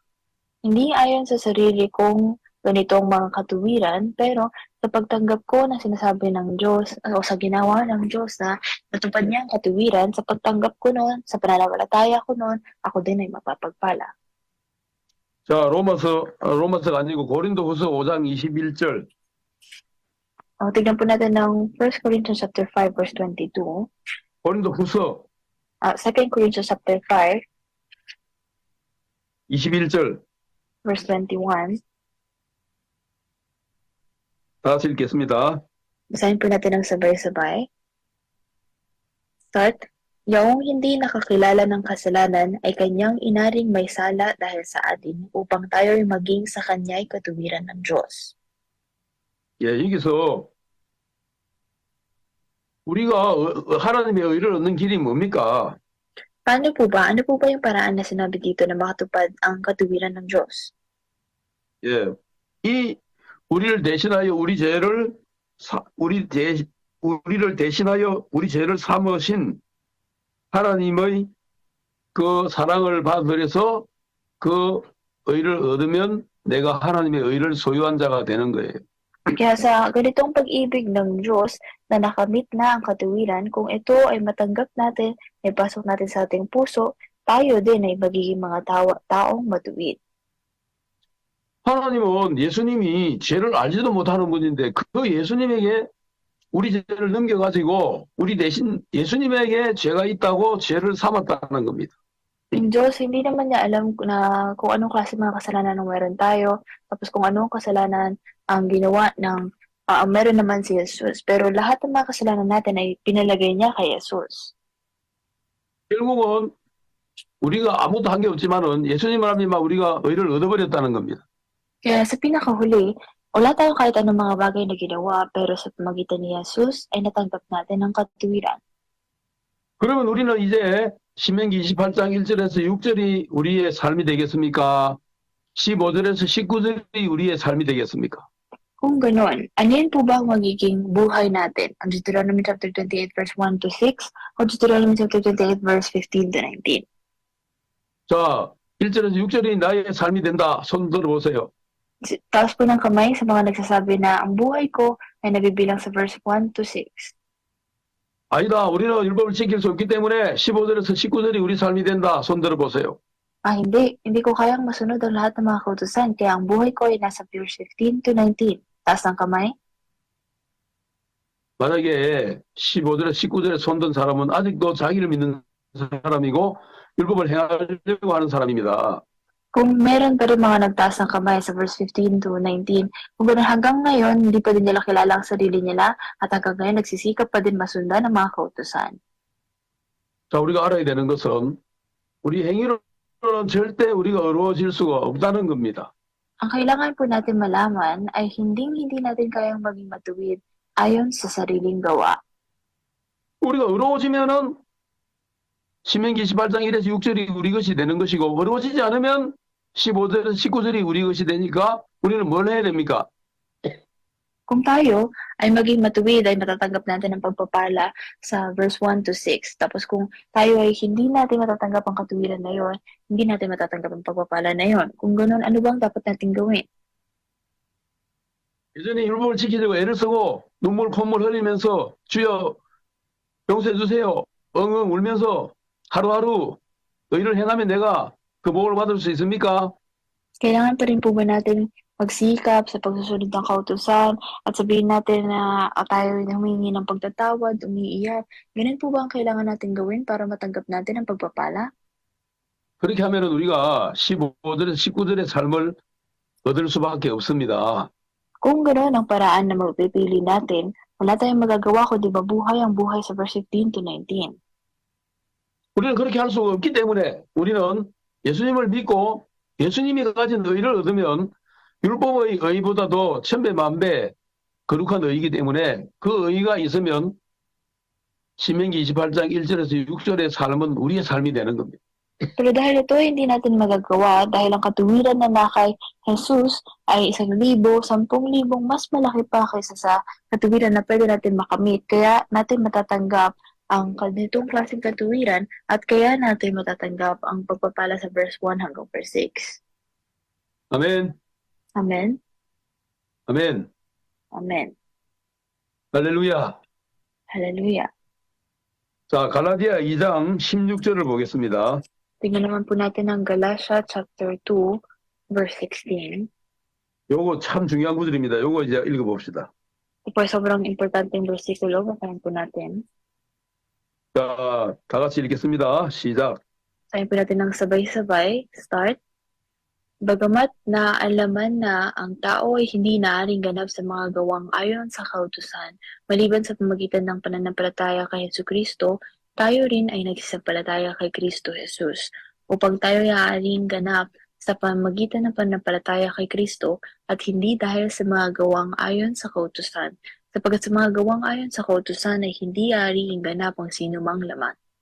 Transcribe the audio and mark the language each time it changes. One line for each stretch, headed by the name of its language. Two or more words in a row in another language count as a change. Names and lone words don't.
Filipino: Hindi ayon sa sarili kong ganitong mga katuwiran, pero sa pagtanggap ko na sinasabi ng Diyos o sa ginawa ng Diyos na natupad niya ang katuwiran, sa pagtanggap ko noon, sa pananampalataya ko noon, ako din ay mapapagpala.
Korean: 자, 로마서가 아니고 고린도후서 5장 21절.
Filipino: Tignan po natin ng
English: 1 Corinthians chapter 5 verse 22.
Korean: 고린도후서
English: 2 Corinthians chapter 5
Korean: 21절.
English: verse 21.
Korean: 다 같이 읽겠습니다.
Filipino: Basahin po natin ng sabay-sabay. Start. Yaong hindi nakakilala ng kasalanan ay kanyang inaring may sala dahil sa atin upang tayo'y maging sa kanya'y katuwiran ng Diyos.
Korean: 예, 여기서 우리가 하나님의 의를 얻는 길이 뭡니까?
Filipino: Paano po ba? Ano po ba yung paraan na sinabi dito na makatupad ang katuwiran ng Diyos?
Korean: 예, 우리를 대신하여 우리를 대신하여 우리 죄를 삼으신 하나님의 그 사랑을 받으려서 그 의를 얻으면 내가 하나님의 의를 소유한 자가 되는 거예요.
Filipino: Kaya sa ganitong pag-ibig ng Diyos na nakamit na ang katuwiran, kung ito ay matanggap natin, ay pasok natin sa ating puso, tayo din ay magiging mga taong matuwid.
Korean: 하나님은 예수님이 죄를 알지도 못하는 분인데 그 예수님에게 우리 죄를 넘겨가지고 우리 대신 예수님에게 죄가 있다고 죄를 삼았다는 겁니다.
Filipino: Yung Diyos, hindi naman niya alam na kung anong klase mga kasalanan ang meron tayo, tapos kung anong kasalanan ang ginawa ng meron naman si Jesus. Pero lahat ng mga kasalanan natin ay pinalagay niya kay Jesus.
Korean: 결국은 우리가 아무것도 한 게 없지만은 예수님 하나님만 우리가 의를 얻어버렸다는 겁니다.
Filipino: Kaya sa pinakahuli, wala tayong kahit anong mga bagay na ginawa, pero sa pamagitan ni Jesus ay natanggap natin ang katuwiran.
Korean: 그러면 우리는 이제 신명기 28장 1절에서 6절이 우리의 삶이 되겠습니까? 15절에서 19절이 우리의 삶이 되겠습니까?
Filipino: Kung ganon, ano yun po ba ang magiging buhay natin? Ang
English: Deuteronomy chapter 28 verse 1 to 6
Filipino: o
English: Deuteronomy chapter 28 verse 15 to 19?
Korean: 자, 1절에서 6절이 나의 삶이 된다. 손 들어보세요.
Filipino: Taas po ng kamay sa mga nagsasabi na ang buhay ko ay nabibilang sa
English: verse 1 to 6.
Korean: 아니다. 우리는 율법을 지킬 수 없기 때문에 15절에서 19절이 우리 삶이 된다. 손 들어보세요.
Filipino: Hindi. Hindi ko kayang masunod ang lahat ng mga kautusan, kaya ang buhay ko ay nasa
English: verse 15 to 19.
Filipino: Taas ng kamay.
Korean: 만약에 15절에 19절에 손든 사람은 아직도 자기를 믿는 사람이고 율법을 행하려고 하는 사람입니다.
Filipino: Kung meron pa rin mga nagtaas ng kamay sa
English: verse 15 to 19,
Filipino: kung gano'n hanggang ngayon, hindi pa din nila kilala ang sarili nila at hanggang ngayon nagsisikap pa din masundan ang mga kautusan.
Korean: 자, 우리가 알아야 되는 것은 우리 행위로는 절대 우리가 어려워질 수가 없다는 겁니다.
Filipino: Ang kailangan po natin malaman ay hindi natin kayang maging matuwid ayon sa sariling gawa.
Korean: 우리가 어려워지면은 신명기 28장 1에서 6절이 우리 것이 되는 것이고 어려워지지 않으면 15절에서 19절이 우리 것이 되니까 우리는 뭘 해야 됩니까?
Filipino: Kung tayo ay maging matuwid ay matatanggap natin ang pagpapala sa
English: verse 1 to 6.
Filipino: Tapos kung tayo ay hindi natin matatanggap ang katuwiran na yon, hindi natin matatanggap ang pagpapala na yon. Kung ganoon, ano bang dapat natin gawin?
Korean: 예전에 율법을 지키려고 애를 쓰고 눈물 콧물 흘리면서 주여 용서해 주세요. 엉엉 울면서 하루하루 의를 행하면 내가 그 복을 받을 수 있습니까?
Filipino: Kailangan pa rin po ba natin magsikap sa pagsusunod ng kautusan at sabihin natin na tayo ay humingi ng pagtatawad, umiiyak? Ganun po ba ang kailangan natin gawin para matanggap natin ang pagpapala?
Korean: 그렇게 하면은 우리가 15절에서 19절의 삶을 얻을 수밖에 없습니다.
Filipino: Kung gano'n ang paraan na mapipili natin, wala tayong magagawa kundi mabuhay ang buhay sa
English: verse 15 to 19.
Korean: 우리는 그렇게 할 수가 없기 때문에 우리는 예수님을 믿고 예수님이 가진 의를 얻으면 율법의 의보다도 천배 만배 거룩한 의이기 때문에 그 의가 있으면 신명기 28장 1절에서 6절의 삶은 우리의 삶이 되는 겁니다.
Filipino: Pero dahil ito ay hindi natin magagawa dahil ang katuwiran na kay Jesus ay 1,000, 10,000 mas malaki pa kaysa sa katuwiran na pwede natin makamit. Kaya natin matatanggap ang ganitong klaseng katuwiran at kaya natin matatanggap ang pagpapala sa verse 1 hanggang verse 6.
Korean: 아멘,
Filipino: Amen?
Korean: 아멘,
Filipino: Amen.
Korean: 할렐루야.
Filipino: Hallelujah.
Korean: 자, 갈라디아 2장 16절을 보겠습니다.
Filipino: Tingnan naman po natin ang Galatia
English: chapter 2 verse 16.
Korean: 요거 참 중요한 구절입니다. 요거 이제 읽어봅시다.
Filipino: Ito po ay sobrang importanteng versikulo. Basahin po natin.
Korean: 자, 다 같이 읽겠습니다. 시작.
Filipino: Basahin po natin ng sabay-sabay. Start. Bagamat naalaman na ang tao ay hindi naaaring ganap sa mga gawang ayon sa kautusan, maliban sa pamagitan ng pananampalataya kay Jesucristo, tayo rin ay nagsisampalataya kay Kristo Jesus, upang tayo ay aaaring ganap sa pamagitan ng pananampalataya kay Kristo at hindi dahil sa mga gawang ayon sa kautusan, sapagkat sa mga gawang ayon sa kautusan ay hindi aaaring ganap ang sinumang laman.